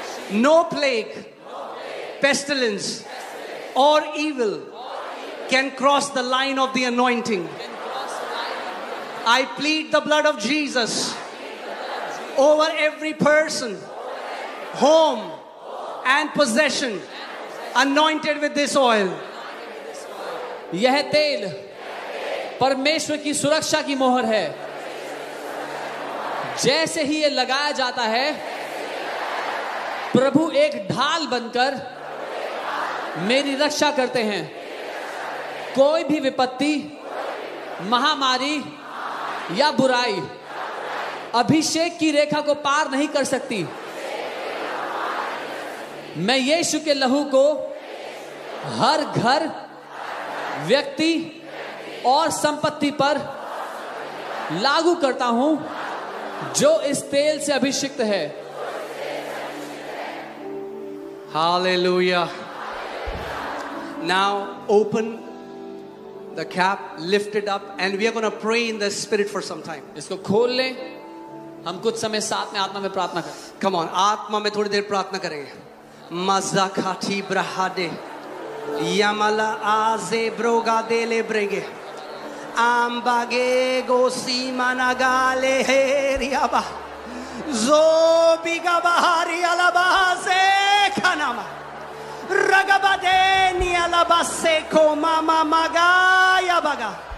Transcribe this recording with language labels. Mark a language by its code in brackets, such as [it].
[en] No plague, pestilence, or evil can cross the line of the anointing. I plead the blood of Jesus over every person, home, and possession anointed with this oil. [hi] यह तेल परमेश्वर की सुरक्षा की मोहर है। जैसे ही ये लगाया जाता है, प्रभु एक ढाल बनकर मेरी रक्षा करते हैं। कोई भी विपत्ति, महामारी या बुराई अभिषेक की रेखा को पार नहीं कर सकती। मैं यीशु के लहू को हर घर, व्यक्ति और संपत्ति पर लागू करता हूं जो इस तेल से अभिषिक्त है। [en] Hallelujah. Now open the cap, lift it up, and we are going to pray in the spirit for some time. [hi] इसको खोल लें, हम कुछ समय साथ में आत्मा में प्रार्थना करें। [en] Come on, [hi] आत्मा में थोड़ी देर प्रार्थना करेंगे। मज़ाकाती ब्रहादे यमला आज़े ब्रोगा देले ब्रेगे आम्बागे गोसी मनागाले हेरियाबा ज़ोबिगा बहारी अलबासे खानामा रगबदे नियलबासे को मामा मगाया बगा